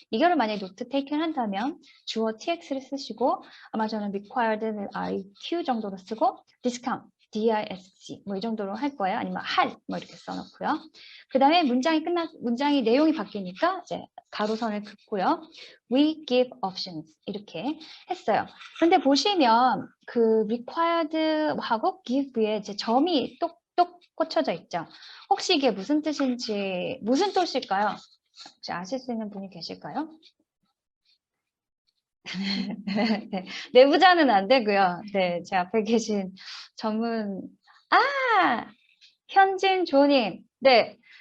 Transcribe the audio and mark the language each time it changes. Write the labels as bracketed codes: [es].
[ko] 이거를 만약에 노트 테이킹 한다면 주어 TX를 쓰시고 아마 저는 required를 IQ 정도로 쓰고 discount, DISC 이 정도로 할 거예요. 아니면 이렇게 써놓고요. 그 다음에 문장이 내용이 바뀌니까 이제 가로선을 긋고요. [en] We give options [ko] 이렇게 했어요. 근데 보시면 그 required하고 give에 이제 점이 똑똑 꽂혀져 있죠. 혹시 이게 무슨 뜻일까요? 혹시 아실 수 있는 분이 계실까요? 네, 내부자는 안 되고요. 네, 제 앞에 계신 전문 현진 조님. 네.